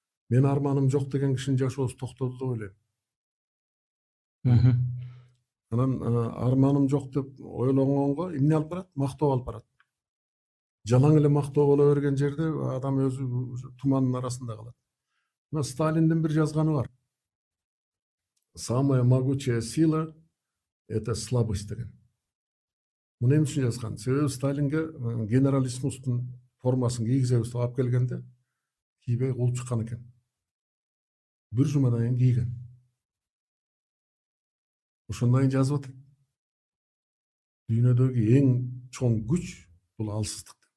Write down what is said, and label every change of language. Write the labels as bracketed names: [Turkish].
[Kyrgyz] Мен арманым жок деген кишинин жашоосу токтоду деп ойлойм. Анан арманым жок деп ойлонгонго эмне алып барат? Мактоо алып барат. Жалаң эле мактоо боло берген жерде адам өзү тумандын арасында калат. Мына Сталиндин бир жазганы бар. [Russian] Самая могучая сила — это слабость деген. [Kyrgyz] Муну эмне үчүн жазган? Себеби Сталинге генералиссимустун формасын кийгизебиз деп алып келгенде кийбей кууп чыккан экен. Бир жумадан кийин кийген. Ошондон кийин жазып атат. Дүйнөдөгү эң чоң күч бул алсыздык.